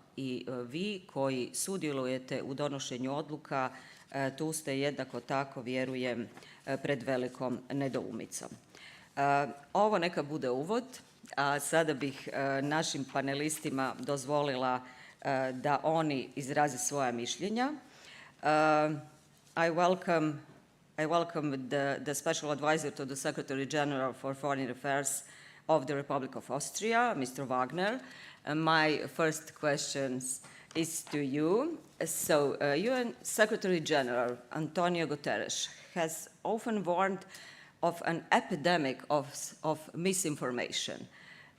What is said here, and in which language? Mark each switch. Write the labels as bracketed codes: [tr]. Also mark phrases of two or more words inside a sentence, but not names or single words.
[hr] I vi koji sudjelujete u donošenju odluka, tu ste jednako tako, vjerujem, pred velikom nedoumicom. Ovo neka bude uvod, a sada bih našim panelistima dozvolila da oni izraze svoja mišljenja. [en] I welcome the Special Advisor to the Secretary General for Foreign Affairs of the Republic of Austria, Mr. Wagner. My first question is to you. So, UN Secretary General Antonio Guterres has often warned of an epidemic of misinformation.